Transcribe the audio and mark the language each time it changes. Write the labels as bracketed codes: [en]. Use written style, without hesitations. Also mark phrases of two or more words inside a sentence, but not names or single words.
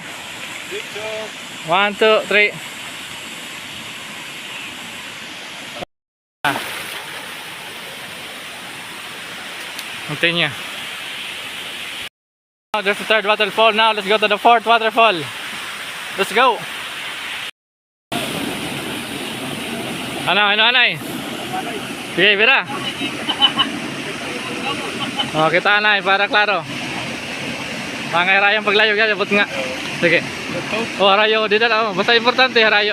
[en] 1, 2, 3. Continue. Now there's the third waterfall. Now let's go to the fourth waterfall. Let's go. [war] Ano? Sige, Vira. Oh, kita na para klaro. Pangay-rayong paglayo ka, abot nga. Sige. Oh, harayo dito na. Oh, basta importante harayo.